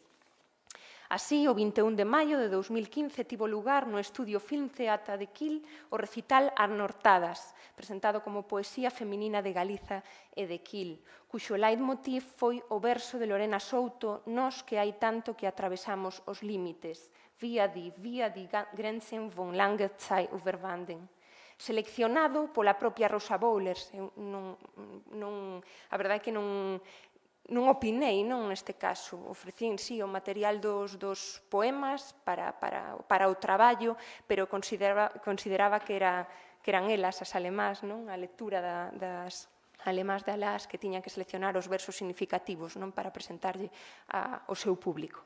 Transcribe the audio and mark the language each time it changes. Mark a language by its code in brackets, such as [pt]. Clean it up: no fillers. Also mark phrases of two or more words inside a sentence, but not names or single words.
[gl] Así, o 21 de maio de 2015 tivo lugar no Estudio Film Theatre de Quil o recital Anortadas, presentado como poesía feminina de Galiza e de Quil, cuxo leitmotiv foi o verso de Lorena Souto, Nós que hai tanto que atravesamos os límites, [de] via die Grenzen von langer Zeit überwanden. [gl] Seleccionado pola propia Rosa Bowlers. A verdade é que non opinei, neste caso. Ofrecín, sí, o material dos poemas para o traballo, pero consideraba que eran elas, as alemás, a lectura das alemás de alás, que tiñan que seleccionar os versos significativos para presentarlle ao seu público.